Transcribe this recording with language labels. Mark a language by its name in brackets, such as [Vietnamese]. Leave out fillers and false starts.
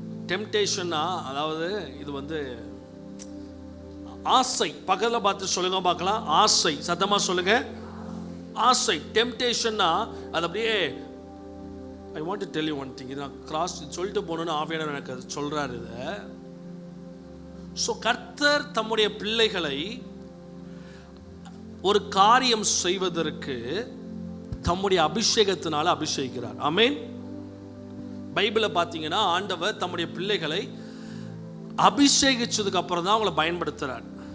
[Tamil] டெம்டேஷன்னா அதாவது இது வந்து ஆசை. பக்கத்தில் பார்த்து சொல்லுங்க பார்க்கலாம், ஆசை. சத்தமா சொல்லுங்க, ஆசை. டெம்டேஷன்னா அது அப்படியே, [English] I want to tell you one thing. [Tamil] இதை கிராஸ் சொல்லிட்டு போகணுன்னு ஆவியானவர் எனக்கு சொல்கிறார் இதை. ஸோ கர்த்தர் தம்முடைய பிள்ளைகளை ஒரு காரியம் செய்வதற்கு தம்முடைய அபிஷேகத்தினால அபிஷேகிக்கிறார். ஆமென். பைபிளில் பார்த்தீங்கன்னா ஆண்டவர் தம்முடைய பிள்ளைகளை அபிஷேகிச்சதுக்கு அப்புறம் தான் அவங்களை பயன்படுத்துகிறார்.